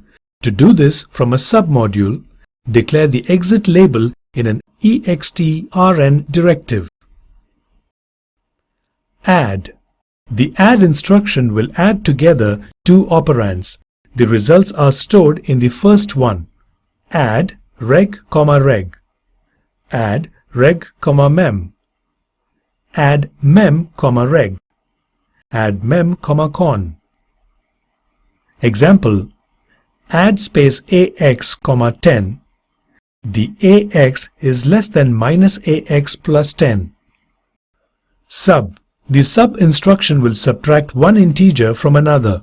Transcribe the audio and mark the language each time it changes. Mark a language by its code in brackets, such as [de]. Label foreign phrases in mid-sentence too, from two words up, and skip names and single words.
[en] To do this from a submodule, declare the exit label in an extrn directive. Add. The add instruction will add together two operands. The results are stored in the first one. Add reg, reg. Add reg, mem. Add mem, reg. Add mem, con. Example: add space AX, 10. The AX is less than minus AX plus 10. Sub. The sub instruction will subtract one integer from another.